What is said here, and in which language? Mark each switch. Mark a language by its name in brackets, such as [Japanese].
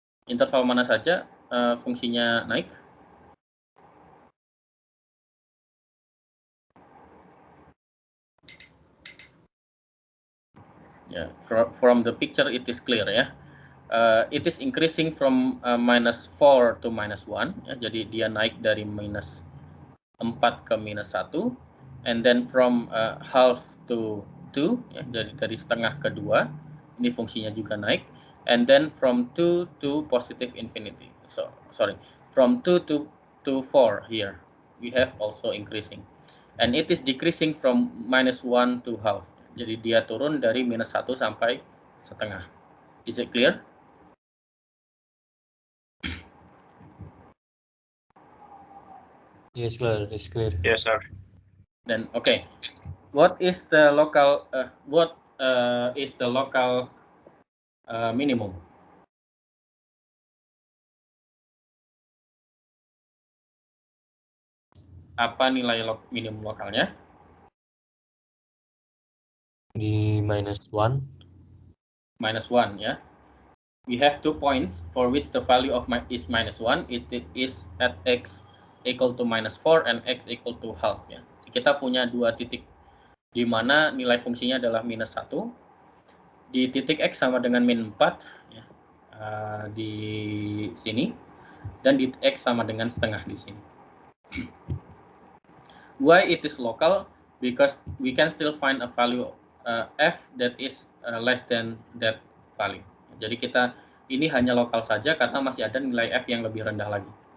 [Indonesian] Interval mana saja fungsinya naik? [English] Yeah, from the picture it is clear ya. It is increasing from -4 to -1. [Indonesian] Ya, jadi dia naik dari -4 ke -1, [English] and then from half to 2, [Indonesian] ya, dari setengah ke 2, ini fungsinya juga naik. [English] And then from 2 to positive infinity. So sorry, from 2 to 4 here we have also increasing, and it is decreasing from -1 to half. [Indonesian] Jadi dia turun dari -1 sampai setengah. [English] Is it clear? Yes, clear. It's clear. Yes, sir. Then okay, what is the local minimum? [Indonesian] Apa nilai minimum lokalnya? Di -1. -1 ya. [English] We have 2 points for which the value of is -1. It is at x equal to -4 and x equal to half ya. [Indonesian] Kita punya 2 titik di mana nilai fungsinya adalah -1. Di titik x sama dengan -4 ya, di sini, dan di x sama dengan setengah di sini. [English] Why it is local? Because we can still find a value f that is less than that value. [Indonesian] Jadi ini hanya lokal saja karena masih ada nilai f yang lebih rendah lagi.